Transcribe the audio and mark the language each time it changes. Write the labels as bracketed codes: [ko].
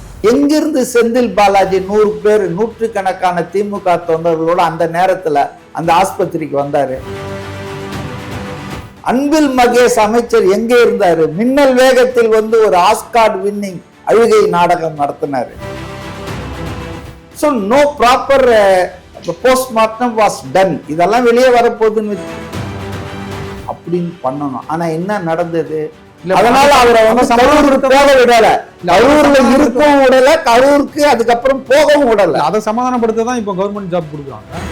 [ta] எங்கிருந்து செந்தில் பாலாஜி 100 பேர் நூற்றுக்கணக்கான திமுக தொண்டர்களோட அந்த நேரத்தில் அந்த ஆஸ்பத்திரிக்கு வந்தாரு? அன்பில் மகேஷ் அமைச்சர் எங்கே இருந்தாரு? மின்னல் வேகத்தில் ஒரு ஆஸ்கார் வின்னிங் அழுகை நாடகம் நடத்தினாரு. [en] So no proper postmortem was done. [ta] இதெல்லாம் வெளியே வரப்போகுதுன்னு அப்படின்னு பண்ணணும். ஆனா என்ன நடந்தது? அதனால அவரை கரூருக்கு போக விடல, கரூர்ல இருக்கவும் விடல, கரூருக்கு அதுக்கப்புறம் போகவும் விடல. அதை சமாதானப்படுத்த தான் இப்போ கவர்மெண்ட் ஜாப் கொடுக்குறாங்க.